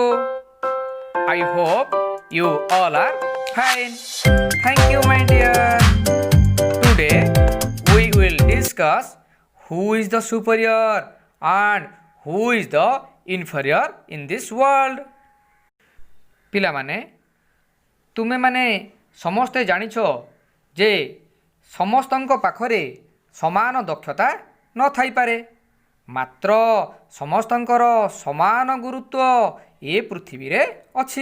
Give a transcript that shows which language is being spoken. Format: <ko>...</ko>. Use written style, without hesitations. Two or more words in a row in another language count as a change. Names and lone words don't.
<en>I hope you all are fine. Thank you, my dear. Today we will discuss who is the superior and who is the inferior in this world.</en> <or>ପିଲାମାନେ ତୁମେମାନେ ସମସ୍ତେ ଜାଣିଛ ଯେ ସମସ୍ତଙ୍କ ପାଖରେ ସମାନ ଦକ୍ଷତା ନଥାଇପାରେ, ମାତ୍ର ସମସ୍ତଙ୍କର ସମାନ ଗୁରୁତ୍ୱ ଏ ପୃଥିବୀରେ ଅଛି।</or>